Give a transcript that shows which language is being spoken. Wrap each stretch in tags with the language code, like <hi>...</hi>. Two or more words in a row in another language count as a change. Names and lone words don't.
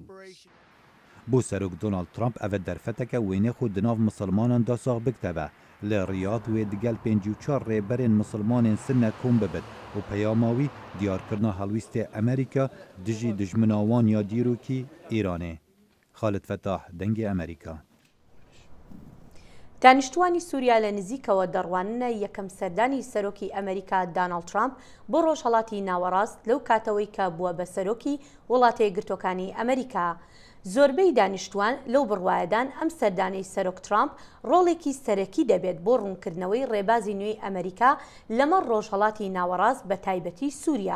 <ku>Bû Serok Donald Trump ev derfeteke wênê xwe di nav misilmanan da sax bikteve. Li Riyad wê digel 54 rêberên misilmanên Sinne kom bibit û peyama wî diyarkirina helwîstê Amerîka dijî dijmina wan ya dîrokî Îranê. Xalid Fetah, Dengê Amerîka.</ku> <ckb>دانیشتوانی سووریا لە نزیکەوە دەڕواننە یەکەم سەردانی سەرۆکی ئەمریکا داناڵد ترامپ بۆ ڕۆژهەڵاتی ناوەڕاست لەو کاتەوەی کە بووە بە سەرۆکی وڵاتە یەکگرتوەکانی ئەمریکا. زۆربەی دانیشتوان لەو بڕوایەدان ئەم سەردانەی سەرۆک ترامپ ڕۆڵێکی سەرەکی دەبێت بۆ ڕوونکردنەوەی ڕێبازی نوێی ئەمریکا لەمەڕ ڕۆژهەڵاتی ناوەڕاست بە تایبەتی سووریا.</ckb>